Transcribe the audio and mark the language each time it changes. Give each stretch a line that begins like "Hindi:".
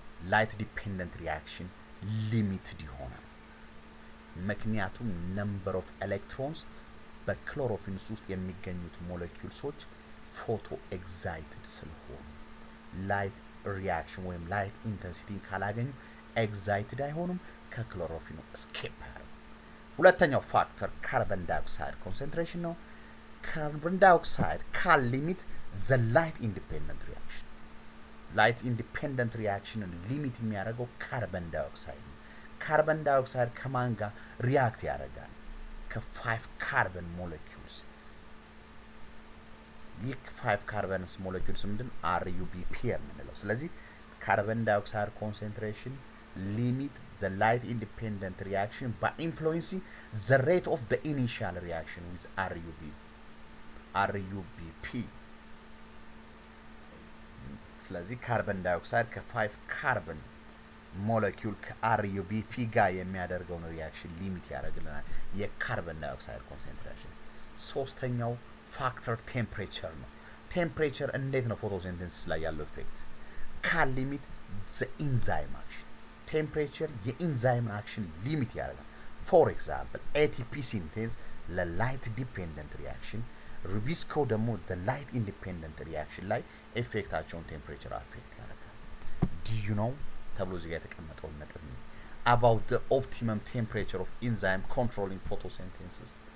Amharic: ላይት ዲፔንደንት ሪአክሽን ሊሚትድ ይሆናል። ምክንያቱም ነምበር ኦፍ ኤሌክትሮንስ በክሎሮፊል ውስጥ የሚገኙት ሞለኪውልሶች ፎቶ ኤግዛይትድ ስለሆኑ ላይት ሪአክሽን ወይም ላይት ኢንተንሲቲ ካላገኙ ኤግዛይትድ አይሆኑም፣ ከክሎሮፊል እስኬፕ ያደርጋሉ። ሁለተኛው ፋክተር ካርበን ዳይኦክሳይድ ኮንሰንትሬሽን ነው። ካርበን ዳይኦክሳይድ ካን ሊሚት
English: the light independent reaction.
Amharic: Light independent reaction ሊሚት የሚያደርገው ካርበን ዳይኦክሳይድ ነው። ካርበን ዳይኦክሳይድ ከማን ጋር ሪአክት ያደርጋል? ከ5 ካርበን ሞለኪውልስ። ይህ 5 ካርበን ሞለኪውልስ ምንድን RUBP የምንለው። ስለዚህ ካርበን ዳይኦክሳይድ ኮንሰንትሬሽን
English: limit the light independent reaction by influencing the rate of the initial reaction with RUBP.
Amharic: ስለዚህ ካርበን ዳይኦክሳይድ ከ5 ካርበን ሞለኪውል ከRUBP ጋር የሚያደርገውን ሪአክሽን ሊሚት ያደርግልናል የካርበን ዳይኦክሳይድ ኮንሰንትሬሽን። ሶስተኛው ፋክተር ቴምፕሬቸር ነው። ቴምፕሬቸር እንዴት ነው ፎቶሲንቴሲስ ላይ ያለው ኢፌክት? ካን ሊሚት
English: the enzyme action.
Amharic: ቴምፕሬቸር የኢንዛይም አክሽን ሊሚት ያደርጋል። ፎር ኤግዛምፕል ATP ሲንቴዝ ለላይት ዲፔንደንት ሪአክሽን፣ ሩቢስኮ ደግሞ ለላይት ኢንዲፔንደንት ሪአክሽን ላይ ኢፌክታቸውን ቴምፕሬቸር አፌክት ያደርጋል። ዱ ዩ ኖው ተብሎ እዚህ ጋር የተቀመጠው ነጥብ ነው
English: about the optimum temperature of enzyme controlling photosynthesis.